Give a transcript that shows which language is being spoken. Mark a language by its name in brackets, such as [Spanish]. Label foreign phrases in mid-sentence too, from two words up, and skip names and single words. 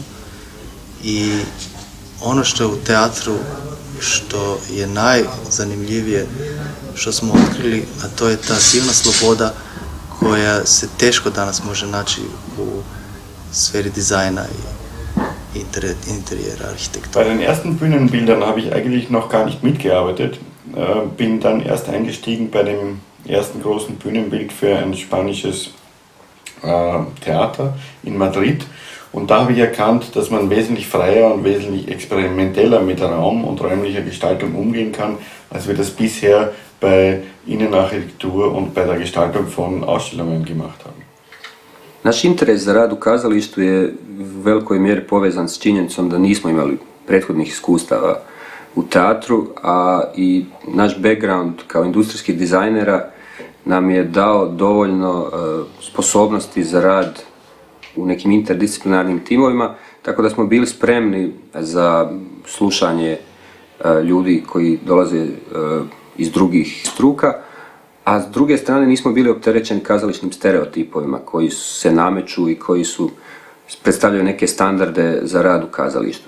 [Croatian] I ono što je u teatru, što je najzanimljivije što smo otkrili, a to je ta silna sloboda koja se teško danas može naći u sferi dizajna i interijera, arhitektura. [German] Bei den ersten Bühnenbildern habe ich eigentlich noch gar nicht mitgearbeitet. Bin dann erst eingestiegen bei dem ersten großen Bühnenbild für ein spanisches Theater in Madrid. Und da habe ich erkannt, dass man wesentlich freier und wesentlich experimenteller mit Raum und räumlicher Gestaltung umgehen kann, als wir das bisher bei Innenarchitektur und bei der Gestaltung von Ausstellungen gemacht haben. [Croatian] Naš interes za rad u kazalištu je u velikoj mjeri povezan s činjenicom da nismo imali prethodnih iskustava u teatru, a i naš background kao industrijskih dizajnera nam je dao dovoljno sposobnosti za rad u nekim interdisciplinarnim timovima, tako da smo bili spremni za slušanje ljudi koji dolaze iz drugih struka, a s druge strane nismo bili opterećeni kazališnim stereotipovima koji se nameću i koji predstavljaju neke standarde za rad u kazalištu.